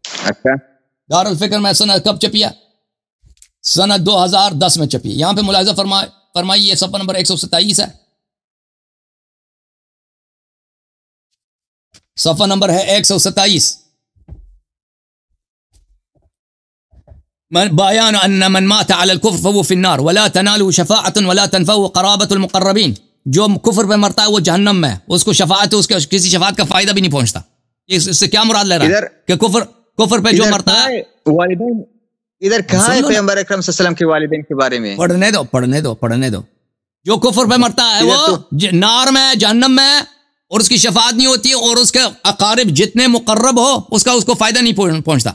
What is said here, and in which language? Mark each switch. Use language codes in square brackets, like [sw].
[ur] اچھا دار الفکر میں سنت کب چپی ہے؟ سنت 2010 میں چپی. یہاں پہ ملاحظہ فرمائیے، صفحہ نمبر 127 ہے، صفحہ نمبر ہے 127. [ar] بیان ان من مات على الكفر فهو في النار ولا تناله شفاعة ولا تنفعه قرابة المقربين. [ur] جو کفر پہ مرتا ہے وہ جہنم میں، اس کو شفاعت، اس کے کسی شفاعت کا فائدہ بھی نہیں پہنچتا. اس سے کیا مراد لے رہا ہے کہ کفر پہ جو مرتا ہے والدین ادھر کہاں ہے پیغمبر اکرم صلی اللہ علیہ وسلم کے والدین کے بارے میں؟ پڑھنے دو. جو کفر پہ مرتا ہے وہ نار میں، جہنم میں، اور اس کی شفاعت نہیں ہوتی، اور اس کے اقارب جتنے مقرب ہو اس کو فائدہ نہیں پہنچتا.